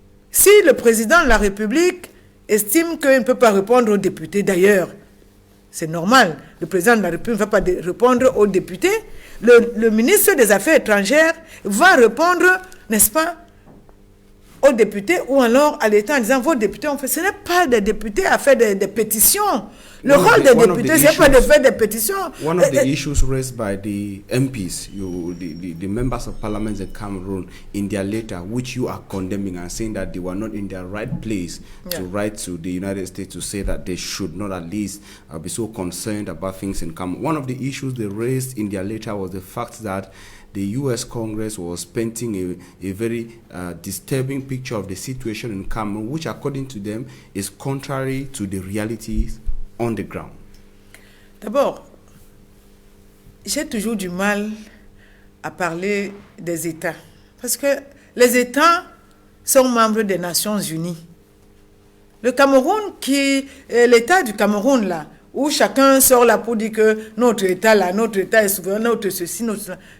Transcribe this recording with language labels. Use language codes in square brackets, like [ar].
[fr] Si le président de la République estime qu'il ne peut pas répondre aux députés, d'ailleurs, c'est normal, le président de la République ne va pas répondre aux députés, le ministre des Affaires étrangères va répondre, n'est-ce pas, aux députés ou alors à l'État en disant, vos députés ont fait... Ce n'est pas des députés à faire des pétitions. Le rôle des députés, ce n'est pas de faire des pétitions. [en] One of the issues raised by the MPs, the members of parliament in Cameroon, in their letter, which you are condemning and saying that they were not in their right place to write to the United States to say that they should not at least be so concerned about things in Cameroon. One of the issues they raised in their letter was the fact that the U.S. Congress was painting a very disturbing picture of the situation in Cameroon, which according to them is contrary to the realities on the ground. [fr] D'abord, j'ai toujours du mal à parler des États. Parce que les États sont membres des Nations Unies. Le Cameroun, l'État du Cameroun, là, où chacun sort là pour dire que notre État est souverain, notre ceci, notre cela.